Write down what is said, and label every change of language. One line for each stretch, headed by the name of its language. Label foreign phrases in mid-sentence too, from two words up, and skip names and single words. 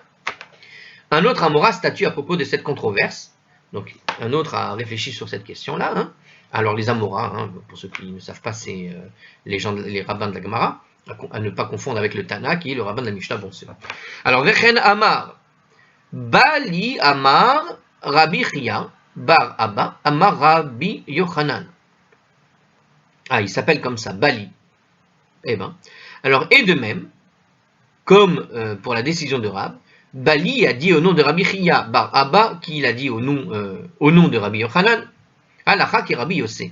French: Un autre Amora statue à propos de cette controverse, donc un autre a réfléchi sur cette question-là, hein. Alors les Amoras, pour ceux qui ne savent pas, c'est les rabbins de la Gemara, à ne pas confondre avec le Tana, qui est le rabbin de la Mishnah. Bon, c'est là. Alors,
Hebrew: וכן אמר, באלי אמר רבי חייא בר אבא אמר רבי יוחנן.
French: Ah, il s'appelle comme ça, Bali. Eh ben, alors, et de même, comme pour la décision de Rab, Bali a dit au nom de Rabbi Chia Bar Abba, qui l'a dit au nom de Rabbi Yochanan, Halacha qui est Rabbi Yossé.